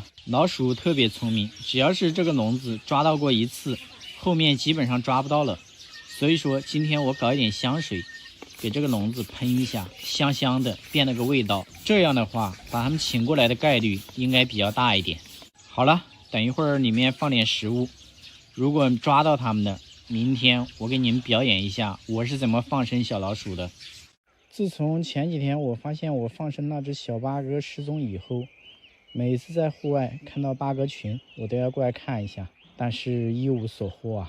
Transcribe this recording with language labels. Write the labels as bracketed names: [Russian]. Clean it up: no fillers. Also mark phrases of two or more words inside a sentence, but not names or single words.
[Chinese] 老鼠特別聰明，只要是這個籠子抓到過一次，後面基本上抓不到了。所以說今天我搞一點香水，給這個籠子噴一下，香香的，變了個味道。這樣的話，把它們請過來的概率應該比較大一點。好了，等一會兒裡面放點食物，如果抓到它們的，明天我給你們表演一下我是怎麼放生小老鼠的。自從前幾天我發現我放生那只小八哥失踪以後，每次在戶外看到八哥群，我都要过來看一下，但是一无所獲啊。